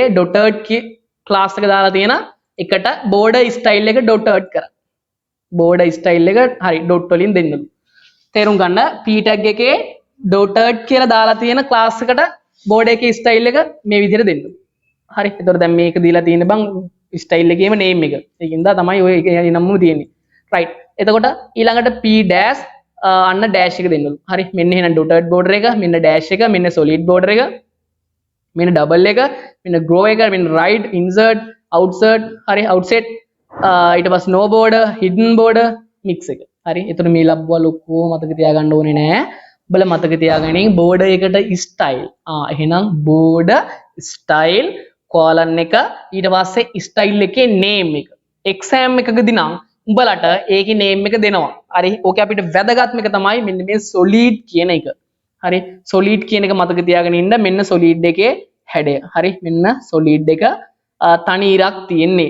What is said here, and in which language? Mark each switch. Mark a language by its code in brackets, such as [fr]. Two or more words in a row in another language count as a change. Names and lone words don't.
[en] dotted class [si] එක දාලා තියෙන එකට [en] border style [si] එක dotted කරා [en] border style [si] එක හරි dot වලින් දෙන්නලු තේරුම් ගන්න [en] p tag [si] එකේ dotted කියලා දාලා තියෙන class එකට border එකේ style එක මේ විදිහට දෙන්නලු හරි එතකොට දැන් මේක දීලා තියෙන බං style එකේම name එක ඒකින්ද තමයි ඔය නම්ම තියෙන්නේ right එතකොට ඊළඟට p dash අන්න dash එක දෙන්නලු හරි මෙන්න එහෙනම් [en] dotted border [si] එක මෙන්න dash එක මෙන්න [en] solid border [si] එක මෙන්න double එක මෙන්න grow එක මෙන්න [en] right insert outsert [si] හරි outset ඊට පස්සේ [en] no border hidden border mix [si] එක හරි එතකොට මේ ලබ්බුවා ලොකෝ මතක තියාගන්න ඕනේ නෑ බල මතක තියාගනින් border එකට style එහෙනම් [en] border style colon [si] එක ඊට පස්සේ style එකේ name එක exam එකකදී නම් උඹලට ඒකේ name එක දෙනවා. හරි. ඕකේ අපිට වැදගත්ම එක තමයි මෙන්න මේ solid කියන එක. හරි. solid කියන එක මතක තියාගෙන ඉන්න. මෙන්න solid එකේ හැඩය. හරි. මෙන්න solid එක තනි ඉරක් තියෙන්නේ.